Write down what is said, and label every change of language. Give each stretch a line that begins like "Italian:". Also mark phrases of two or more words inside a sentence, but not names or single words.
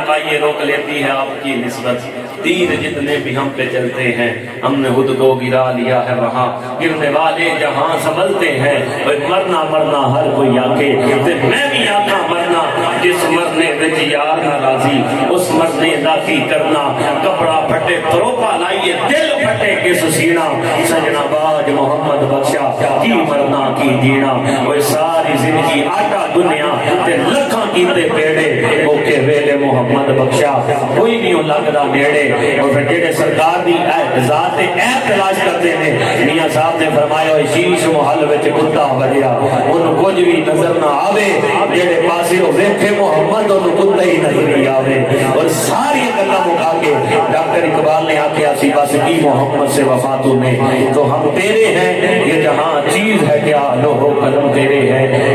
Urdu: یہ روک لیتی ہے آپ کی نسبت، تیر جتنے بھی ہم پہ چلتے ہیں ہم نے خود کو گرا لیا ہے وہاں، گرنے والے جہاں سنبھلتے ہیں،
Punjabi: مرنا مرنا ہر کوئی آکے تے میں بھی آکا مرنا، جس مرنے وچ یار ناراضی اس مرنے دا کی کرنا، کپڑا پھٹے تروپا لائیے دل پھٹے کس سینہ، سجنا باج محمد بخشا کی مرنا کی جینا، وہ ساری زندگی آٹا دنیا تے لکھاں کیتے پیڑے، اوکے ویلے محمد بخشا کوئی نہیں لگدا نیڑے، اور پھر جڑے
Urdu: سرکار دی ذات عیب تلاش کرتے ہیں،
Punjabi: میاں صاحب نے فرمایا شیش محل وچ کتا بجیا انہوں کچھ بھی نظر نہ آوے، جڑے پاسے ہو ویکھے محمد انہوں کتا ہی نظر نہیں آوے، اور ساری گلاں مکا کے ڈاکٹر اقبال نے آکھیا سی بس
Urdu: کی محمد سے وفا تو نے، تو ہم تیرے ہیں یہ جہاں چیز ہے کیا لوہو قلم تیرے ہیں۔